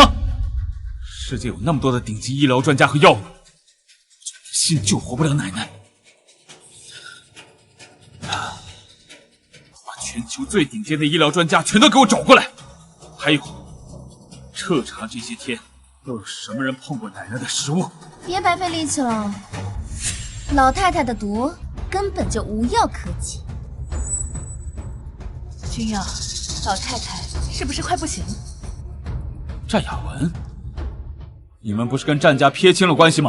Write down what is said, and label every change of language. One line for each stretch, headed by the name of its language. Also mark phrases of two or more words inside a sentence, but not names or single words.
Chinese: 世界有那麼多的頂級醫療專家和藥物，信救活不了奶奶。把全球最頂尖的醫療專家全都給我找過來，還有徹查這些天都有什麼人碰過奶奶的食物。別白費力氣了，老太太的毒根本就無藥可解。君陽，老太太是不是快不行了？戰雅文，你們不是跟戰家撇清了關係嗎？